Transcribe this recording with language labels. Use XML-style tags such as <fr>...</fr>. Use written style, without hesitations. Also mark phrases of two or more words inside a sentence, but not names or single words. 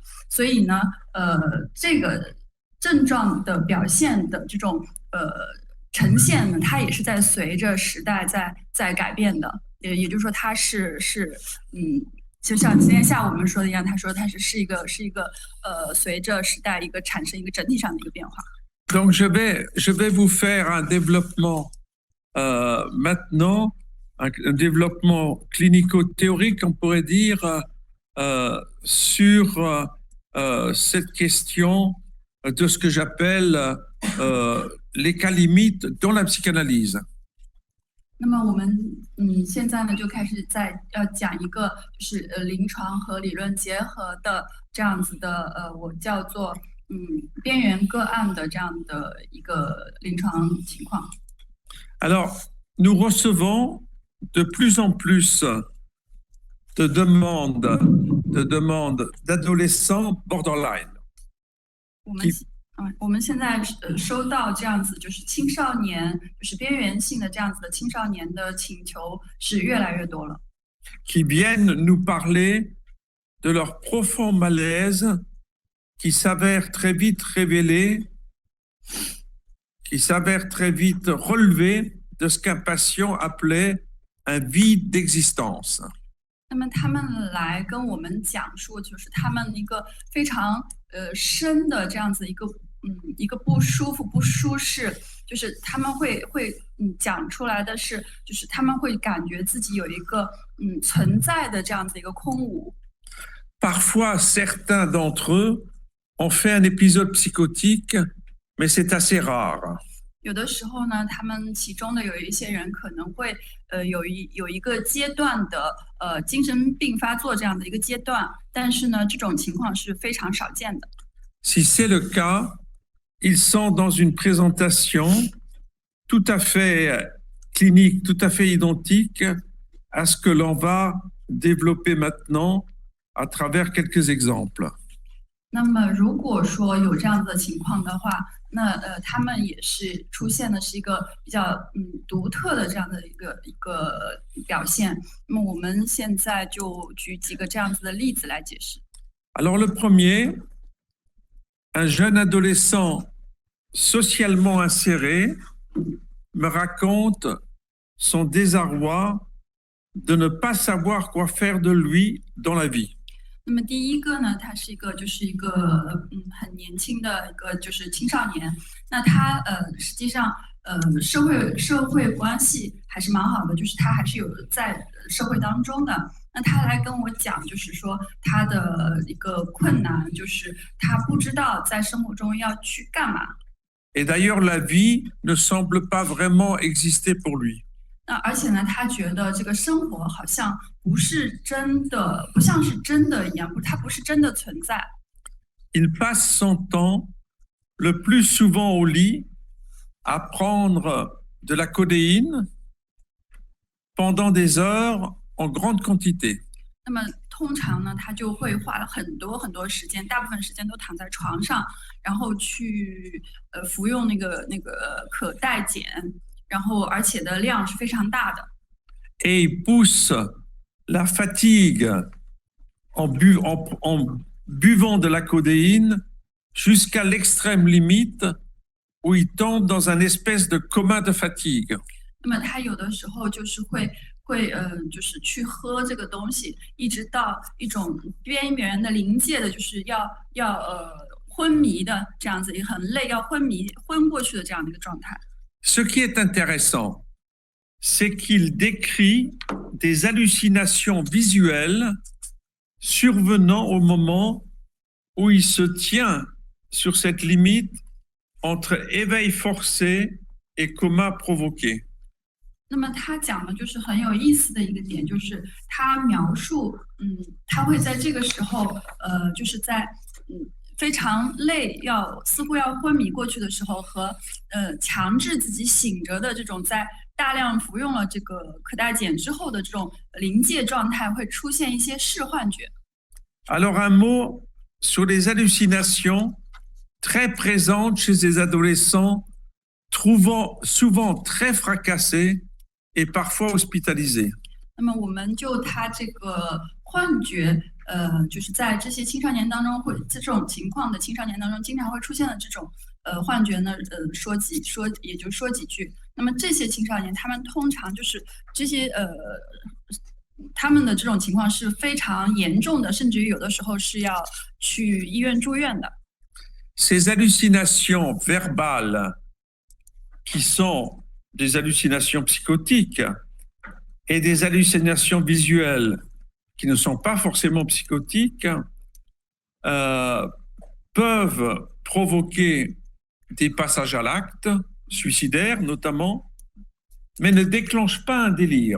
<zh>所以呢，这个症状的表现的这种呈现呢，它也是在随着时代在改变的。也就是说，它是就像今天下午我们说的一样，他说它是一个随着时代一个产生一个整体上的一个变化。</zh> <fr>Donc je vais vous faire un développement maintenant, un développement clinico-théorique, on pourrait dire, sur cette question de ce que j'appelle les cas limites dans la psychanalyse.</fr> <zh>那么我们现在呢就开始要讲一个就是临床和理论结合的这样子的我叫做边缘个案的这样的一个临床情况。</zh> <fr>Alors, nous recevons de plus en plus de demandes d'adolescents borderline.</fr> <zh>我们现在收到这样子就是青少年就是边缘性的这样子的青少年的请求是越来越多了。</zh> <fr>Qui viennent nous parler de leur profond malaise qui s'avère très vite révélé, qui s'avère très vite relevé de ce qu'un patient appelait un vide d'existence.</fr> <zh>那么他们来跟我们讲述，就是他们一个非常深的这样子一个不舒服、不舒适，就是他们会讲出来的是，就是他们会感觉自己有一个存在的这样子一个空无。</zh> <fr>Parfois, certains d'entre eux ont fait un épisode psychotique, mais c'est assez rare.</fr> <zh>有的时候呢，他们其中的有一些人可能会有一个阶段的精神病发作这样的一个阶段，但是呢，这种情况是非常少见的。</zh> <fr>Si c'est le cas, ils sont dans une présentation tout à fait clinique, tout à fait identique à ce que l'on va développer maintenant à travers quelques exemples.</fr> <zh>那么如果说有这样子的情况的话，那他们也是出现的是一个比较独特的这样的一个表现。那么我们现在就举几个这样子的例子来解释。</zh> <fr>Alors le premier, un jeune adolescent socialement inséré me raconte son désarroi de ne pas savoir quoi faire de lui dans la vie.</fr> <zh>那么第一个呢，他是一个很年轻的一个就是青少年，那他实际上社会关系还是蛮好的，就是他还是有在社会当中的。那他来跟我讲，就是说他的一个困难，就是他不知道在生活中要去干嘛。</zh> <fr>Et d'ailleurs, la vie ne semble pas vraiment exister pour lui.</fr> <zh>那而且呢，他觉得这个生活好像不是真的，不像是真的一样，它不是真的存在。</zh> <fr>Il passe son temps le plus souvent au lit à prendre de la codéine pendant des heures en grande quantité.</fr> <zh>那么通常呢，他就会花很多时间，大部分时间都躺在床上，然后去服用那个可待碱，然后而且的量是非常大的。</zh> <fr>Et il pousse la fatigue en buvant de la codéine jusqu'à l'extrême limite où il tombe dans un espèce de coma de fatigue.</fr> <zh>那么他有的时候就是会就是去喝这个东西，一直到一种边缘的临界的，就是要昏迷的这样子，也很累，要昏过去的这样的一个状态。</zh> <fr>Ce qui est intéressant, c'est qu'il décrit des hallucinations visuelles survenant au moment où il se tient sur cette limite entre éveil forcé et coma provoqué.</fr> <zh>那么他讲的就是很有意思的一个点，就是他描述，他会在这个时候，就是在非常累，似乎要昏迷过去的时候，和强制自己醒着的这种在大量服用了这个可待碱之后的这种临界状态，会出现一些视幻觉。</zh> <fr>Alors un mot sur les hallucinations très présentes chez les adolescents, souvent très fracassés et parfois hospitalisés.</fr> <zh>那么我们就他这个幻觉，就是在这些青少年当中这种情况的青少年当中经常会出现的这种幻觉呢，也就说几句。那么这些青少年他们通常就是这些他们的这种情况是非常严重的，甚至于有的时候是要去医院住院的。</zh> <fr>Ces hallucinations verbales, qui sont des hallucinations psychotiques, et des hallucinations visuelles, qui ne sont pas forcément psychotiques, peuvent provoquer des passages à l'acte, suicidaires notamment, mais ne déclenchent pas un délire.</fr>